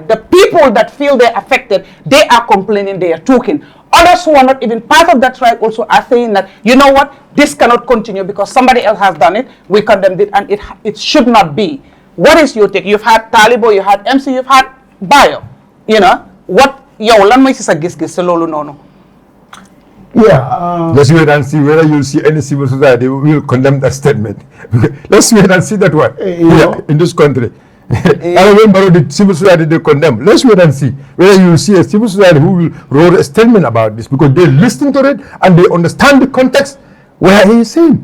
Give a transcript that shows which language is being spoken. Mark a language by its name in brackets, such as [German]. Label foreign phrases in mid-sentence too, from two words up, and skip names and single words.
[English] The people that feel they're affected, they are complaining, they are talking. Others who are not even part of that tribe also are saying that, you know what, this cannot continue because somebody else has done it. We condemned it, and it should not be. What is your take? You've had Talibo, you had MC, you've had Bayo. You know, what, [Wolof] lan moy ci sa gis-gis ci lolu nonu? [English] Yeah. Let's wait and see whether you'll see any civil society who will condemn that statement. Let's wait and see that one in this country. I remember the civil society they condemn. Let's wait and see whether you will see a civil society who will roll a statement about this, because they listen to it and they understand the context where he is saying.